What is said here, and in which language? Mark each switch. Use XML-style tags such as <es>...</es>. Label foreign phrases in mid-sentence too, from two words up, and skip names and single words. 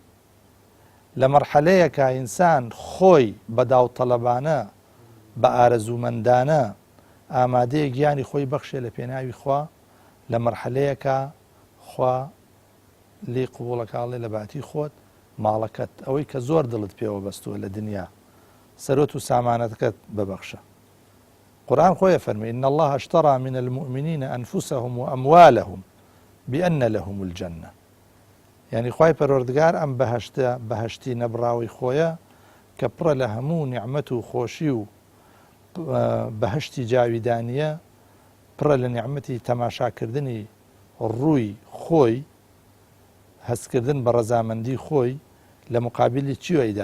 <ckb>لە مەرحەلەیەکە ئینسان خۆی بە داوطەلەبانە بە ئارەزوومەندانە ئامادەیە گیانی خۆی بەخشێ لە پێناوی خوا، لە مەرحەلەیەکە خوا لێی قبوڵەکاڵێ لە باتی خۆت ماڵەکەت، ئەوەی کە زۆر دڵت پێوە بەستووە لە دنیا، سەرۆت و سامانەتەکەت ببەخشە. قورآن خۆیە فەرمێ</ckb> <ar>إن الله اشترى من المؤمنين أنفسهم وأموالهم بأن لهم الجنة.</ar> <ckb>یعنی خوای پەروەردگار ئەم بەهەشتی نەبراوی خۆیە کە پڕە لە هەموو نیعمەت و خۆشی و بەهەشتی جاویدانیە، پڕە لە نیعمەتی تەماشاکردنی ڕووی خۆی، هەستکردن بە ڕەزامەندی خۆی، لە مقابلی چیوەیدا؟</ckb>